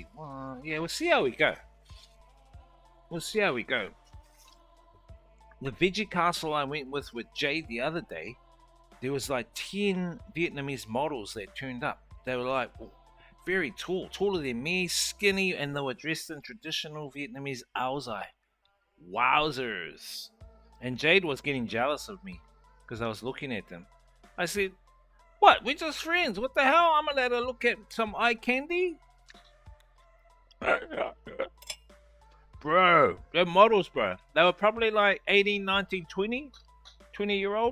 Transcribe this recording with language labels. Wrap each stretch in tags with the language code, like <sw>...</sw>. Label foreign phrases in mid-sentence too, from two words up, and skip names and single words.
<en>Yeah, we'll see how we go. We'll see how we go. The Veggie Castle I went with Jade the other day, there was like 10 Vietnamese models that turned up. They were like very tall, taller than me, skinny, and they were dressed in traditional Vietnamese ao dai. Wowzers. And Jade was getting jealous of me because I was looking at them. I said, what? We're just friends. What the hell? I'm gonna let her look at some eye candy? Bro, they're models, bro. They were probably like 18, 19, 20-year old.</en>